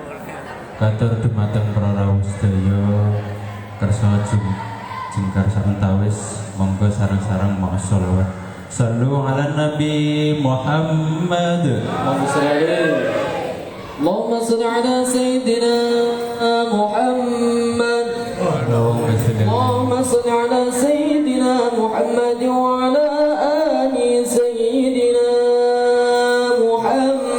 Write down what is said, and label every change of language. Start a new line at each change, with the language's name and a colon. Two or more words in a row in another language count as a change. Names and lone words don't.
Javanese: Katur dumateng para rawuh sedaya kersa jengkar sawetawis monggo sareng-sareng maos selawat.
Arabic: صلوا على النبي محمد. اللهم صل على سيدنا محمد. اللهم صل على سيدنا محمد وعلى آل سيدنا محمد.